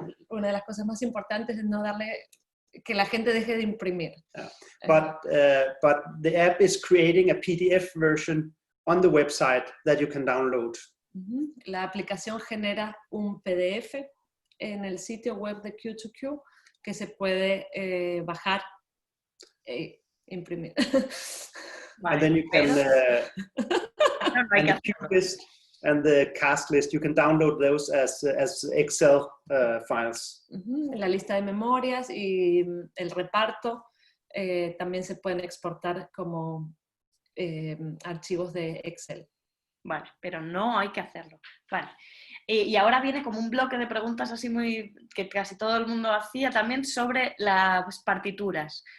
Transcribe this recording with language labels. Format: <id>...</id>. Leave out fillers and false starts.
<es>Una de las cosas más importantes es no darle que la gente deje de imprimir.</es> <en>Yeah. But the app is creating a PDF version on the website that you can download.</en> <es>La aplicación genera un PDF en el sitio web de Q2Q que se puede bajar e imprimir. Vale,</es> <en>And then you can and the cue list and the cast list, you can download those as Excel files.</en> <es>La lista de memorias y el reparto también se pueden exportar como archivos de Excel. Vale, pero no hay que hacerlo. Vale. Y ahora viene como un bloque de preguntas así que casi todo el mundo hacía también sobre las partituras.</es>